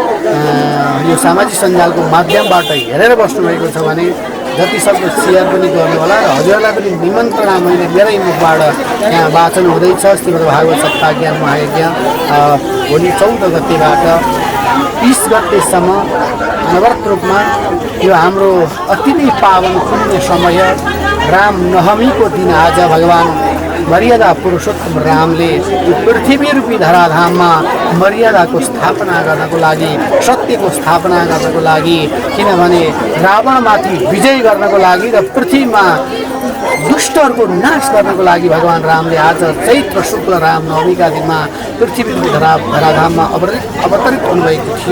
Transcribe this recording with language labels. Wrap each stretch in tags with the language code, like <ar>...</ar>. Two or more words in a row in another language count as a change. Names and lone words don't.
<ne>यो सामाजिक सञ्जालको माध्यमबाट हेरेर बस्नुभएको छ भने जतिसक्दो सेयर पनि गर्नुहोला र हजुरहरूलाई पनि निमन्त्रणा मैले मेरै मुखबाट यहाँ वाचन हुँदैछ। श्रीमद् भागवत सप्ताह ज्ञान महायज्ञ भोलि 14 गतेबाट 20 गतेसम्म अनवरत रूपमा यो हाम्रो अति नै पावन पुण्य समय राम नवमीको दिन आज भगवान मर्यादा पुरुषोत्तम रामले यो पृथ्वी रूपी धराधाममा मर्यादाको स्थापना गर्नको लागि, सत्यको स्थापना गर्नको लागि, किनभने रावणमाथि विजय गर्नको लागि र पृथ्वीमा दुष्टहरूको नाश गर्नको लागि भगवान रामले आज चैत्र शुक्ल राम नवमीका दिनमा पृथ्वी रूपी धराधाममा अवतरित हुनुभएको थियो।</ne>